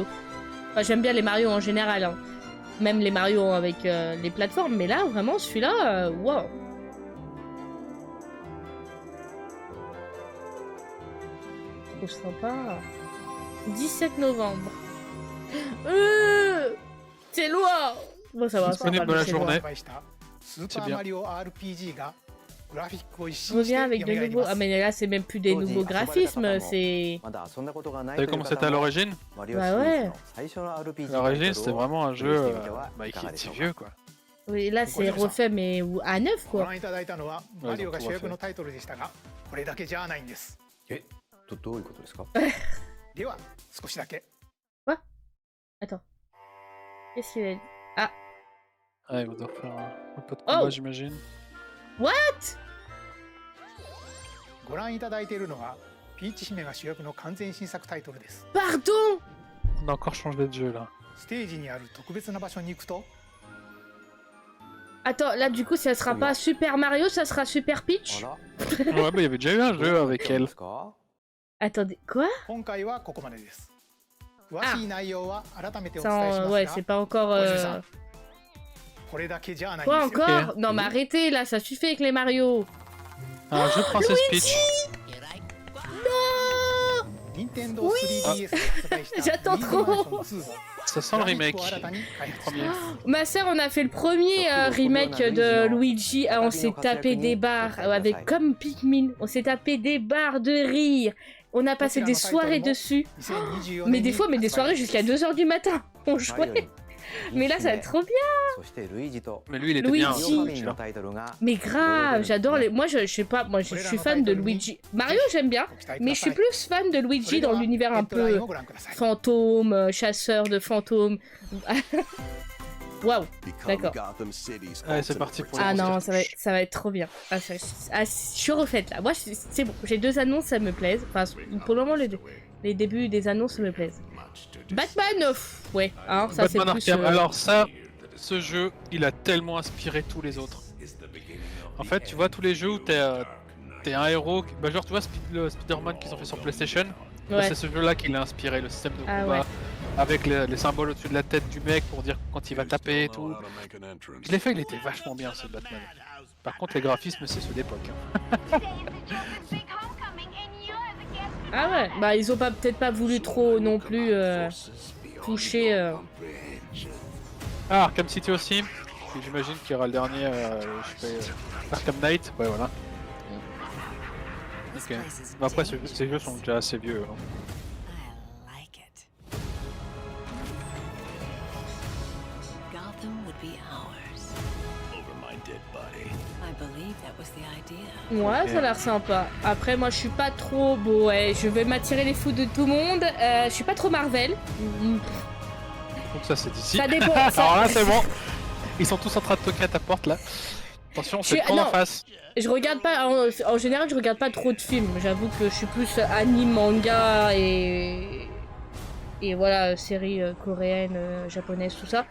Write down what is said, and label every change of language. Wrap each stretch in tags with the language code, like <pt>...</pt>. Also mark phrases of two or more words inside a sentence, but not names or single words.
<fr>Enfin, j'aime bien les Mario en général, hein. Même les Mario avec les plateformes, mais là, vraiment, celui-là, waouh. Trop sympa. 17 novembre. C'est loin. Bon, ça va, ça va. Disponible dans la c'est loin. journée.</fr> <ja>発売したスーパーマリオ RPG がグラフィックを一</ja> <fr>Je</fr> <ja>新して</ja> <fr>reviens avec</fr> <ja>蘇</ja> <fr>de</fr> <ja>り</ja> <fr>nouveaux...</fr> <ja>ま</ja> <fr>Ah</fr> <ja>す。</ja> <fr>mais là, c'est même plus des nouveaux graphismes, c'est... T'as vu comment c'était à l'origine? Bah ouais. À l'origine c'était vraiment un jeu qui était vieux quoi. Oui, là, c'est refait, mais à neuf,</fr> <ja>ご</ja> <fr>quoi.</fr> <ja>覧いただいたのはマリオが主役のタイトルでしたが、これだけじゃないんです。どういうことですか？では少しだけ。</ja> <fr>Attends. Qu'est-ce qu'il a dit? Ah, Ah, il va devoir faire un peu de combat Oh. j'imagine.</fr> <ja>ご覧いただいているのはピーチ姫が主役の完全新作タイトルです。</ja> <fr>pardon! On a encore changé de jeu là.</fr> <ja>ステージにある特別な場所に行くと、</ja> <fr>Attends, là, du coup, ça sera pas Super Mario, ça sera Super Peach? Ouais, bah il y avait déjà eu un jeu avec elle. Attendez, quoi?</fr> <ja>今回はここまでです。詳しい内容は改めてお</ja> <fr>Ça,</fr> <ja>伝えします</ja> <fr>ouais,</fr> <ja>が、</ja> <fr>c'est pas encore...</fr> <ja>小泉さんこれだけじゃないん</ja> <fr>Quoi</fr> <ja>ですよ。</ja> <fr>encore? Non, mais arrêtez, là, ça suffit avec les Mario. Un jeu Princess Peach. Non!</fr> <ja>任天堂 3DS で発売した</ja> <fr>J'attends</fr> <ja>ルイーズマンション</ja> <fr>trop.</fr> <ja>2を</ja> <fr>Ça sent le</fr> <ja>グラフィッ</ja> <fr>remake.</fr> <ja>クを新たに開発し</ja> <fr>Premier.</fr> <ja>ます。</ja> <fr>Ma sœur, on a fait le premier remake de Luigi. Ah, on s'est tapé des barres avec comme Pikmin. On s'est tapé des barres de rire. On a passé des soirées dessus.</fr> <ja>2024</ja> <fr>Mais</fr> <ja>年</ja> <fr>des</fr> <ja>に</ja> <fr>fois, mais des</fr> <ja>発売</ja> <fr>soirées</fr> <ja>です</ja> <fr>jusqu'à 2h du matin. On jouait. Mais là, ça va être trop bien. Mais lui il était bien. Luigi. hein, celui-là. Mais grave, j'adore les... Moi, je sais pas, moi, je suis fan de Luigi. Mario, j'aime bien.</fr> <ja>ご期待く</ja> <fr>Mais</fr> <ja>だ</ja> <fr>je</fr> <ja>さ</ja> <fr>suis</fr> <ja>い。</ja> <fr>plus fan de</fr> <ja>それ</ja> <fr>Luigi</fr> <ja>で</ja> <fr>dans</fr> <ja>は</ja> <fr>l'univers</fr> <ja>ヘ</ja> <fr>un</fr> <ja>ッドライン</ja> <fr>peu</fr> <ja>をご覧ください。</ja> <fr>fantôme, chasseur de fantômes. Waouh.</fr> <en>Become</en> <fr>D'accord.</fr> <en>Gotham City's</en> <fr>Allez, c'est</fr> <en>ultimate</en> <fr>parti pour Ah les non,</fr> <en>protector.</en> <fr>ça va être trop bien. Ah, je suis refaite là. Moi, c'est bon. J'ai deux annonces, ça me plaise. Enfin, pour le moment, les débuts des annonces me plaisent. Batman, ouais. Hein, ça c'est Batman plus. Arkham. Alors ça, ce jeu, il a tellement inspiré tous les autres. En fait, tu vois tous les jeux où t'es un héros, bah genre tu vois le Spider-Man qu'ils ont fait sur PlayStation, bah, Ouais. c'est ce jeu-là qui l'a inspiré, le système de Ah combat, ouais. avec les symboles au-dessus de la tête du mec pour dire quand il va taper et tout. Je l'ai fait, il était vachement bien ce Batman. Par contre, les graphismes, c'est ceux d'époque. hein.</fr> <en>Today is the children's big homecoming, and you're</en> <fr>Ah ouais, bah ils ont peut-être pas voulu trop non plus toucher. Ah, Arkham City aussi. Et j'imagine qu'il y aura le dernier, je sais pas, Arkham Knight. Ouais, voilà. Ok. Mais après, ces jeux sont déjà assez vieux. Hein.</fr> <en>I like it. Gotham would be ours. Over my dead body. I believe that was the idea.</en> <fr>Ouais, Ok. ça a l'air sympa. Après, moi, je suis pas trop. Bon, ouais, je vais m'attirer les fous de tout le monde. Je suis pas trop Marvel. Donc ça, c'est d'ici. Ça dépend. Alors là, c'est bon. Ils sont tous en train de toquer à ta porte là. Attention, c'est Je- le camp d'en non. face. Je regarde pas. En général, je regarde pas trop de films. J'avoue que je suis plus anime, manga et voilà, séries coréennes, japonaises, tout ça.</fr>